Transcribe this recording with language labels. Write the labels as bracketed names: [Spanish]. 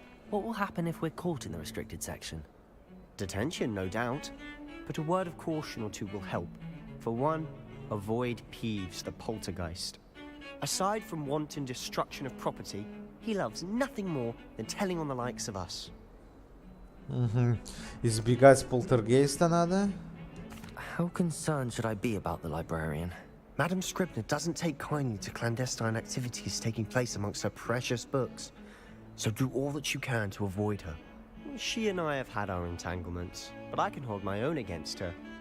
[English] What will happen if we're caught in the restricted section? Detention, no doubt. But a word of caution or two will help. For one, avoid Peeves, the poltergeist. Aside from wanton destruction of property, he loves nothing more than telling on the likes of us. [Russian] Избегать полтергейста надо. [English] How concerned should I be about the librarian? Madam Scribner doesn't take kindly to clandestine activities taking place amongst her precious books. So do all that you can to avoid her. She and I have had our entanglements, but I can hold my own against her.